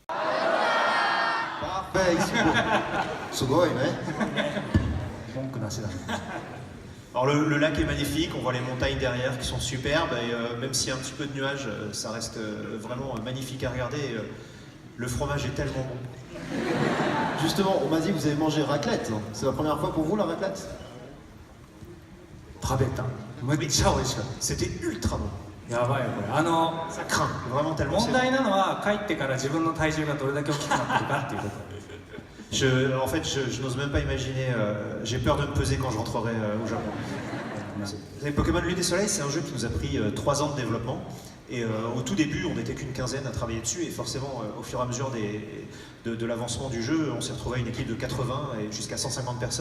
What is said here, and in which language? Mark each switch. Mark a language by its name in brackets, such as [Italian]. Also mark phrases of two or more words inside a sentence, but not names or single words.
[French] Alors le lac est magnifique, on voit les montagnes derrière qui sont superbes et même s'il y a un petit peu de nuages, ça reste vraiment magnifique à regarder. Le fromage est tellement bon. Justement, on m'a dit que vous avez mangé raclette. C'est la première fois pour vous la raclette? C'était ultra bon. [Japanese] やばいよこれ。 [French] Ça craint, vraiment tellement c'est [Japanese] 問題なのは帰ってから自分の体重がどれだけ大きくなってるかっていうこと。 [French] En fait, je n'ose même pas imaginer, j'ai peur de me peser quand je rentrerai au Japon. Vous savez, Pokémon Lune et Soleil, c'est un jeu qui nous a pris 3 ans de développement. Et au tout début, on n'était qu'une quinzaine à travailler dessus. Et forcément, au fur et à mesure de l'avancement du jeu, on s'est retrouvé à une équipe de 80 et jusqu'à 150 personnes.